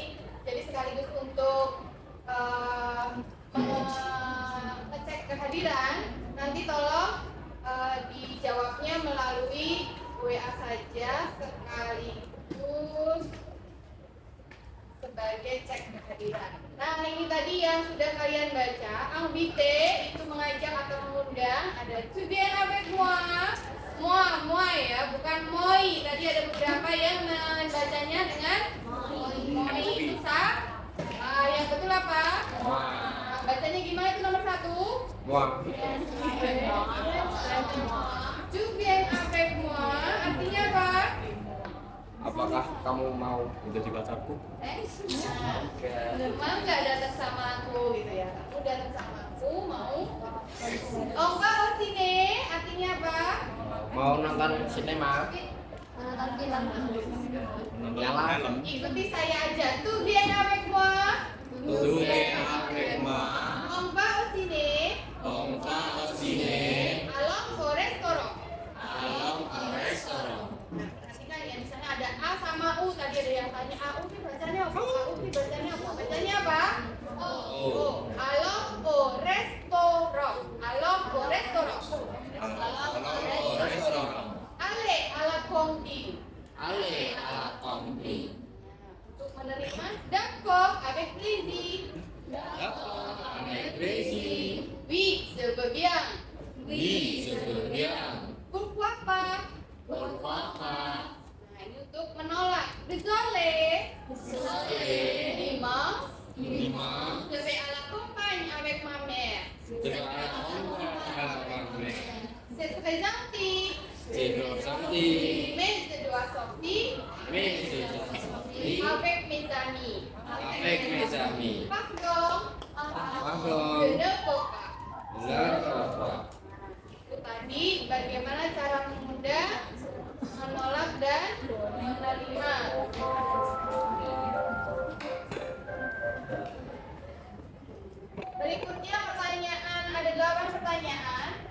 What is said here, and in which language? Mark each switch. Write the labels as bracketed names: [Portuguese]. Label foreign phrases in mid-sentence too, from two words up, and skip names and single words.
[Indonesian] Jadi sekaligus untuk mengecek kehadiran, nanti tolong dijawabnya melalui WA saja sekaligus sebagai cek kehadiran. Nah, ini tadi yang sudah kalian baca, invite itu mengajak atau mengundang, ada today [French] avec moi [Indonesian] ya, bukan moi. Tadi ada beberapa yang membacanya dengan moi itu sah. Yang betul apa? Bacanya gimana itu nomor 1? [French] Tu viens avec moi [Indonesian] artinya apa? Apakah kamu mau menjadi pacarku? Mau nggak datang sama aku gitu ya? Kamu datang sama aku mau? Oh enggak, oh sini artinya apa? Mau nonton sinema? Nonton film. Film. Ikuti saya aja. [French] Tu viens avec moi. Tu viens avec moi. On va au ciné. On va au ciné. Allons au restaurant. Allons au restaurant. [Indonesian] Perhatikan ya, misalnya ada A sama U, tadi ada yang tanya AU ini bacanya apa? AU ini bacanya apa? Bacanya apa? O. [French] Allons au restaurant. Allons au restaurant. Allez à la cantine. Allez à la cantine. [Indonesian] Untuk menerima [French] d'accord avec plaisir. Avec plaisir. Oui, je veux bien. Oui, je veux bien. Pourquoi pas? Pourquoi pas? [Indonesian] Nah, ini untuk menolak. [French] Désolé. Dimanche. Dimanche. Je vais à la campagne avec ma mère. Je vais à la campagne. C'est très gentil. C'est trop gentil. Mais je dois sortir Mais je dois sortir avec mes amis. avec mes amis. Pardon. Pardon. Je ne peux pas. Je ne peux pas. [Indonesian] Itu tadi bagaimana cara mengundang, menolak dan menerima. Berikutnya pertanyaan, ada 8 pertanyaan.